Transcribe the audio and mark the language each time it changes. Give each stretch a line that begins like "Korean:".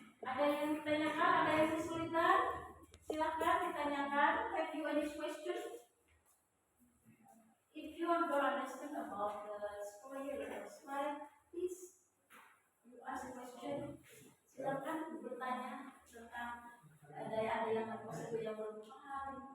Indonesian: Ada yang ditanyakan, ada yang kesulitan? Silahkan ditanyakan.
English: Have you any questions? If you don't understand about the story or the slide, please you
Indonesian: Silakan bertanya tentang ada yang yang belum paham.